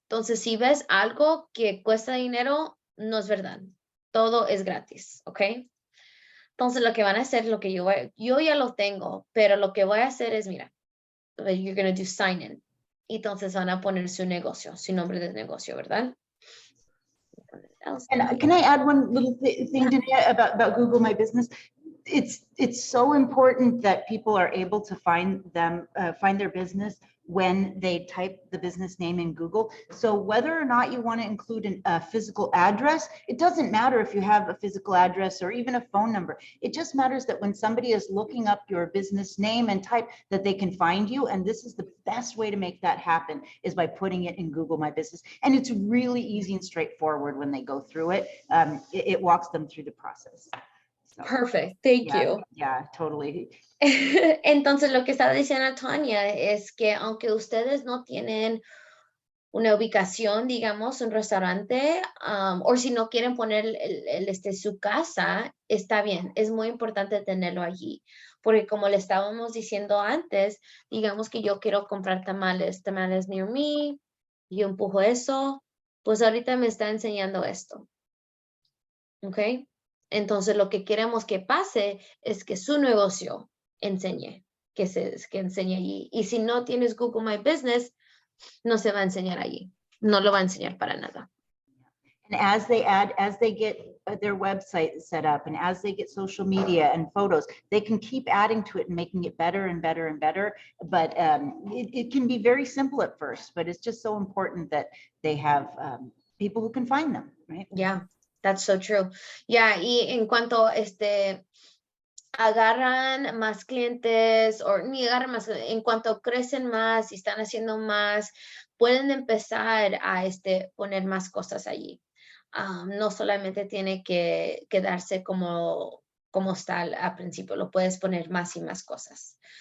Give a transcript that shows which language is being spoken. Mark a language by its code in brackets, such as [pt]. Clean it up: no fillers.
[es] Entonces, si ves algo que cuesta dinero, no es verdad. Todo es gratis, ¿ok? Entonces, lo que van a hacer, yo ya lo tengo, pero lo que voy a hacer es, mira, [en] you're going to do sign in. [es] Y entonces van a poner su negocio, su nombre de negocio, ¿verdad? [en] And can I add one little thing, Danae, about Google My Business? It's so important that people are able to find their business when they type the business name in Google. So whether or not you want to include a physical address, it doesn't matter if you have a physical address or even a phone number. It just matters that when somebody is looking up your business name and type, that they can find you. And this is the best way to make that happen, is by putting it in Google My Business. And it's really easy and straightforward when they go through it. It walks them through the process. So, perfect, thank you. Yeah, totally. [es] Entonces, lo que está diciendo Tanya es que aunque ustedes no tienen una ubicación, digamos, un restaurante, o si no quieren poner su casa, está bien. Es muy importante tenerlo allí. Porque como le estábamos diciendo antes, digamos que yo quiero comprar tamales [en] near me, [es] yo empujo eso, pues ahorita me está enseñando esto. ¿Ok? Entonces, lo que queremos que pase es que su negocio enseñe, que enseñe allí. Y si no tienes Google My Business, no se va a enseñar allí. No lo va a enseñar para nada. [en] And as they get their website set up, and as they get social media and photos, they can keep adding to it and making it better and better and better. But it can be very simple at first, but it's just so important that they have people who can find them, right? Yeah, that's so true. [es] Yeah, y en cuanto agarran más clientes, o ni agarran más, en cuanto crecen más y están haciendo más, pueden empezar a poner más cosas allí. No solamente tiene que quedarse como está al principio, lo puedes poner más y más cosas.